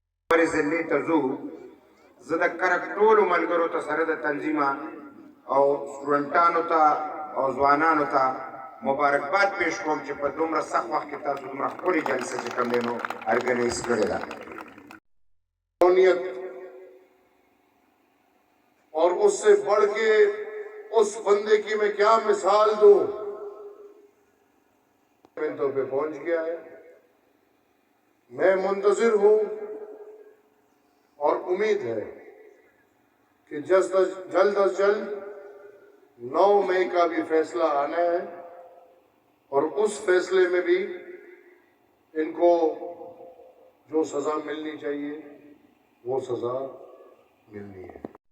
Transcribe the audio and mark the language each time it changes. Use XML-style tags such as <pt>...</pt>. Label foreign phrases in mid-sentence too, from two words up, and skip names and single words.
<ps>پر ضلع ته ځو زه د کرک ټولو ملګرو ته سره د تنظیمه او سټوډنټانو ته او ځوانانو ته مبارکباد پیش کوم چې په دومره سخت وخت کې تاسو دومره ښکلې جلسه چې کوم دی نو ارګنایز کړې ده</ps> <ur>اور اس سے بڑھ کے اس بندے کی میں کیا مثال دوں منتوں پہ پہنچ گیا ہے میں منتظر ہوں اور امید ہے کہ جلد از جلد 9 مئی کا بھی فیصلہ آنا ہے اور اس فیصلے میں بھی ان کو جو سزا ملنی چاہیے وہ سزا ملنی ہے</ur>